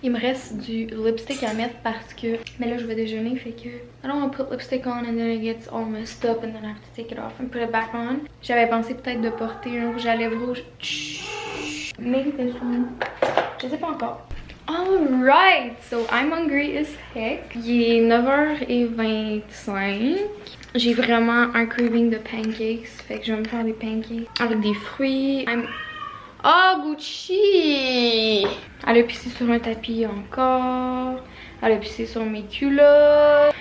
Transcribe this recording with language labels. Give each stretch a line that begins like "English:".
French: Il me reste du lipstick à mettre parce que... Mais là, je vais déjeuner, fait que...
English: I don't want to put lipstick on and then it gets all messed up and then I have to take it off and put it back on.
French: J'avais pensé peut-être de porter un rouge à lèvres rouge. Chut.
English: Maybe this one.
French: Je sais pas encore.
English: Alright, so I'm hungry as heck.
French: Il est 9h25. J'ai vraiment un craving de pancakes. Fait que je vais me faire des pancakes avec des fruits. Oh, Gucci! Elle a pissé sur un tapis encore. Elle a pissé sur mes culottes.